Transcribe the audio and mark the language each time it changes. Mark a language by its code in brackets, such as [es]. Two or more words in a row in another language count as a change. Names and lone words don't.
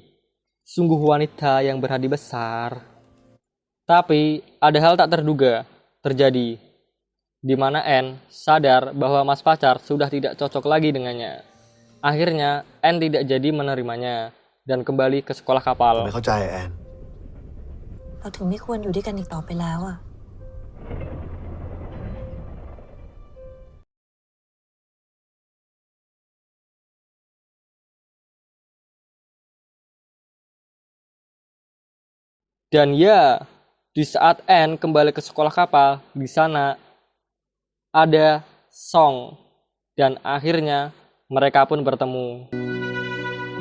[id] Sungguh wanita yang berhati besar. Tapi ada hal tak terduga terjadi, di mana N sadar bahwa mas pacar sudah tidak cocok lagi dengannya. Akhirnya N tidak jadi menerimanya dan kembali ke sekolah [th] ผม [id] kapal. [th] ไม่เข้าใจแอน เราถึงไม่ควรอยู่ด้วยกันอีกต่อไปแล้วอะ [id] Dan ya, di saat N kembali ke sekolah kapal, di sana ada Song dan akhirnya mereka pun bertemu.